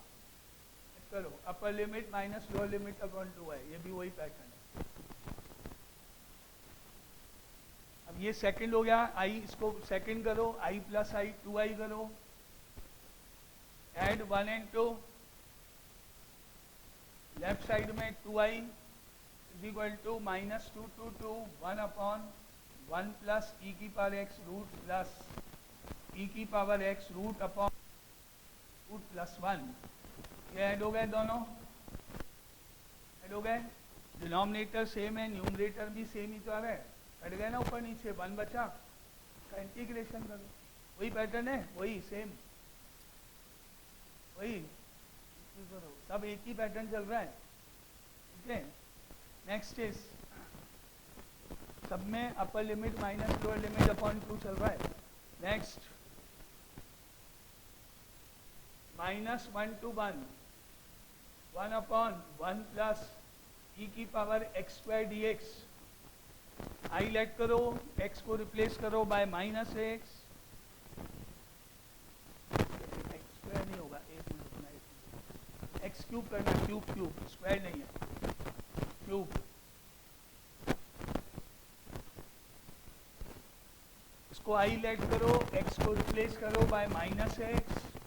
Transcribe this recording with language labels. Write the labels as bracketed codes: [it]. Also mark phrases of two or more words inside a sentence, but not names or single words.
[hi] करो, [en] upper limit minus lower limit upon [hi] 2 है, ये भी वही पैटर्न है। अब ये सेकंड हो गया, i इसको सेकंड करो, i + i 2i करो, [en] add 1 and 2, left side [hi] में 2i = -2 to 2 1/1 + e⁻x [en] root plus [hi] e⁻x [en] root upon root [hi] +1, ये ऐड हो गए, दोनों ऐड हो गए, [en] denominator same [hi] है, न्यूमरेटर भी सेम ही तो आ रहा है, कट गए ना ऊपर नीचे, 1 बचा, का इंटीग्रेशन करो, वही पैटर्न है, वही सेम, वही करो, सब एक ही पैटर्न चल रहा है, ठीक है। [en] next is, [hi] सब में [en] upper limit minus lower limit upon [hi] 2 चल रहा है। नेक्स्ट, -1 to 1 1/1 + e⁻x² dx, आई लेट करो, x को रिप्लेस करो बाय -x, x² नहीं होगा, एक मिनट रुकना, x³ करना, [en] cube square [hi] नहीं है, क्यूब, इसको आई लेट करो, x को रिप्लेस करो बाय -x,